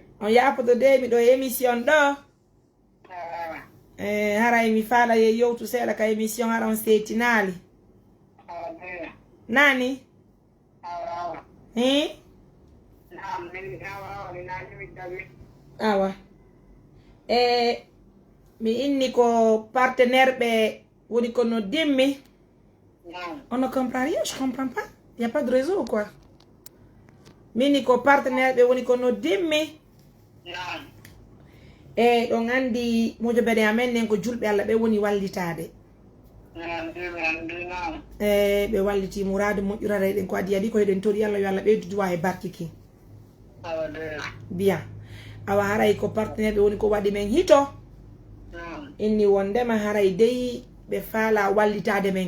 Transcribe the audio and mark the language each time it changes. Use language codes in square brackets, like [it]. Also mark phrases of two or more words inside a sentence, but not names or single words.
[ff] on yapoto de miɗo émission ɗo haray mi faala ye yewtu seeɗa ka émission hara on seetinali nani hi awa mi inni ko partenaire ɓe woni ko no dimmi [fr] on ne comprend rien je comprends pas y a pas de réseau ou quoi [ff] mini ko partenaire ɓe woni ko no dimmi ɗon andi mojoɓeɗe amen nen ko julɓe Allah ɓe woni wallitade ɓe walliti mourade moƴƴurare ɗen ko adi adi ko heɗen tori Allah yo Allah ɓeydu duwa e barkiki bien awa haray ko partenaire ɓe woni ko waɗi men hito inni wondema haray dey ɓe faala wallitade men